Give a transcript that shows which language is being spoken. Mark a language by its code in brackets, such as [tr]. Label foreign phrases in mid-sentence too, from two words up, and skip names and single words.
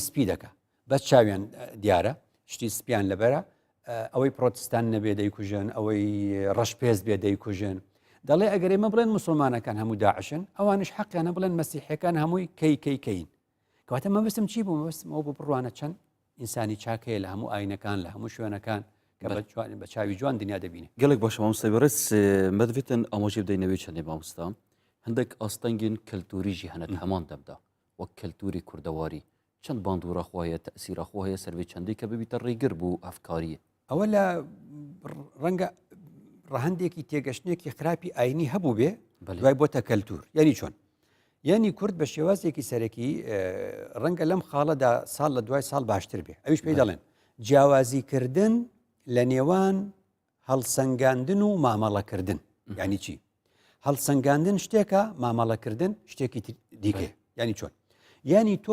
[ckb] سپی دەکا بەس چاویان دیارە شتی سپیان لەبەرە ئەوەی پرۆتستان نەبێ دەیکوژن ئەوەی ڕەشپێز بێ دەیکوژن دەڵێ ئەگەر ئێمە بڵێن موسڵمانەکان هەموو داعشن ئەوانش حەقیانە بڵێن مەسیحەکان هەمووی کەین کەواتە مەبستم چی بوو مەبستمەوە بۆ بڕوانە چەند ئینسانی چاکەیە لە هەموو ئاینەکان لە هەموو شوێنەکان کە بە چاوی جوان دنیا دەبینێ [ku] gelek baş mamoste beres medvêtin amajê bideyne wê çendê mamosta hindek astengên keltûrî jî hene heman demda wek keltûrê kurdewarî çend bandora xwe heye te'sîra xwe heye ser vê çendê ke bibîte rêgir bû efkariyê [ckb] ئەوە لە ڕەنگە ڕەهندێکی تێگەشتێکی خراپی ئاینی هەبوو بێ دوای بۆتە کەلتور یعنی چۆن یعنی کورد بە شێوازێکی سەرەکی ڕەنگە لەم خاڵەدا ساڵ لە دوای ساڵ باشتر بێ ئەویش پێی دەڵێن جیاوازیکردن لە نێوان هەڵسەنگاندن و مامەڵەکردن یعنی چی هەڵسەنگاندن شتێکە مامەڵەکردن شتێکی دیکە یعنی چۆن یعنی تۆ